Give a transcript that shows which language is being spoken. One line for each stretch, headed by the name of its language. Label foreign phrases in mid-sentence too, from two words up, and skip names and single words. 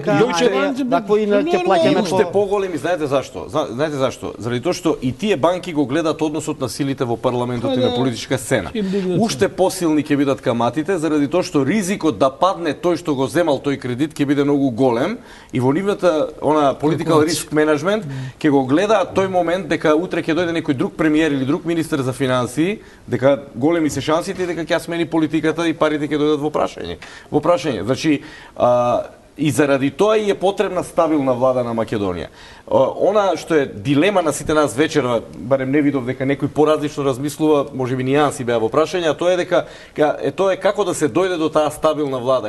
Macedonian: Тако и ќе плаќаме уште поголеми, знаете зашто? Знаете зашто? Заради тоа што и тие банки го гледаат односот на силите во парламентот и на политичка сцена. Уште посилни ќе бидат каматите заради тоа што ризикот да падне тој што го земал тој кредит ќе биде многу голем и во нивната
English: political risk management
Macedonian: ќе го гледаат тој момент дека утре ќе дојде некој друг премиер или друг министер за финансии, дека големи се шансите и дека ќе смени политиката и парите ќе дојдат во прашање. Значи, и заради тоа и е потребна стабилна влада на Македонија. Она што е дилема на сите нас вечерва, барем не видов дека некој поразлично размислува, можеби нијанси беа во прашање, а тоа е дека тоа е како да се дојде до таа стабилна влада.